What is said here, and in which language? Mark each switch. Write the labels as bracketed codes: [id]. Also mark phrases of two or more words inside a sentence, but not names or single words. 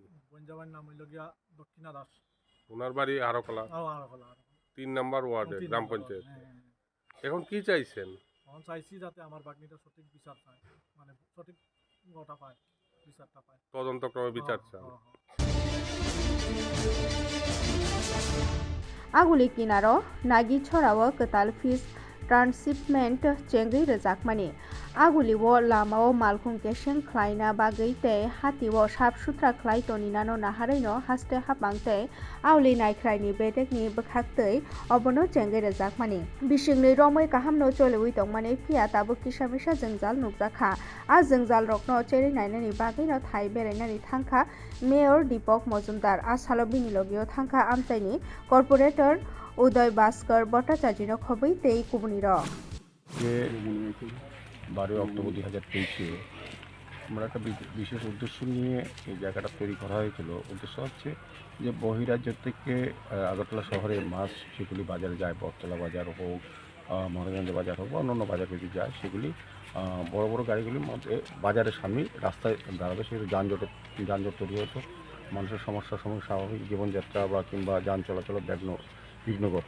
[bn] বনজামার নাম হইল গিয়া দক্ষিণা দাস। ওনার বাড়ি আরকলা, 3 নম্বর ওয়ার্ডে, গ্রাম পঞ্চায়েত। এখন কি চাইছেন? এখন চাইছি যাতে আমার বাগনিটা সঠিক বিচার পায়, মানে সঠিক গোটা পায়, বিচারটা পায়, তদন্তক্রমে বিচার চান। [trp] आगुली किनारो नागी छराव कताल [en] fish transshipment [trp] चेंगै रजाकमानि आगुली वो लामाओ मालखुं केशें ख्लाइना बागै ते हातिओ साफ सुथ्रा ख्लाइ तनिनानो नाहारैनो हास्ते हापांते आवली नायख्राइनि बेटेकनि बखाक्तै अबनो चेंगै रजाकमानि बिसिंनि रमै काहामनो चलेवै तंमानि फिया ताबो किसामिसा जोंजाल नुकजाखा आ जोंजाल रकनो चेरै नायनानि बागैनो थाइ बेरायनानि थांखा मेयर दीपक मजुमदार आ सालो बिनि लगियो थांखा आमताइनि कॉर्पोरेटर उदय भास्कर भट्टाचार्यनो खबै तेई कुबुनि र [bn] যে 12 অক্টোবর 2023 আমরা একটা বিশেষ উদ্দেশ্য নিয়ে এই জায়গাটা তৈরি করা হয়েছিল। উদ্দেশ্য হচ্ছে যে বহিরাজ্য থেকে আগরতলা শহরে মাছ সেগুলি বাজারে যায়, বটতলা বাজার হোক, মহারাজগঞ্জ বাজার হোক বা অন্যান্য বাজার যদি যায়, সেগুলি বড় বড় গাড়িগুলির মধ্যে বাজারের সামনে রাস্তায় দাঁড়াবে, সেগুলো যানজট তৈরি হতো, মানুষের সমস্যার সময় স্বাভাবিক জীবনযাত্রা বা কিংবা যান চলাচলের বিঘ্ন করত।